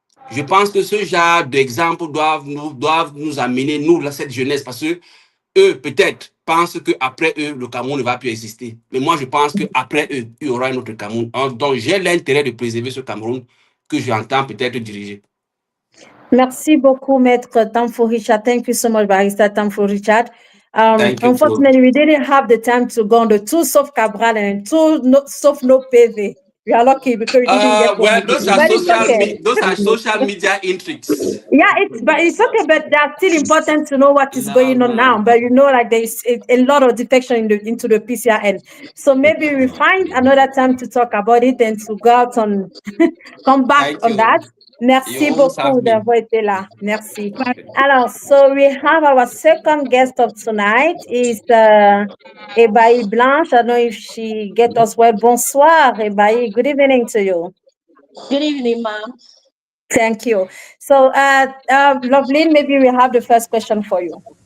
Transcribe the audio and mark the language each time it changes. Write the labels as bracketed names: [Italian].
[French] Je pense que ce genre d'exemples doivent nous amener, nous, cette jeunesse, parce que eux, peut-être, pensent qu'après eux, le Cameroun ne va plus exister. Mais moi, je pense qu'après eux, il y aura un autre Cameroun. Donc, j'ai l'intérêt de préserver ce Cameroun que j'entends peut-être diriger. Merci beaucoup, Maître Tamfo Richard. [English] Thank you so much, Barrister Tamfo Richard. Unfortunately, we didn't have the time to go on the two soft Cabral and two soft no PV. We are lucky because we didn't get well, those are social media intrigues. Yeah, but it's okay, but that's still important to know what is going on now. But you know, like there's a lot of defection into the PCRN. So maybe we find another time to talk about it and to go out on come back on that. [French] Merci beaucoup d'avoir été là. Merci. [English] Alors, so we have our second guest of tonight is Ebaï Blanche. I don't know if she get us well. [French] Bonsoir, [English] Ebaï. Good evening to you. Good evening, ma'am. Thank you. So, Loveline, maybe we have the first question for you.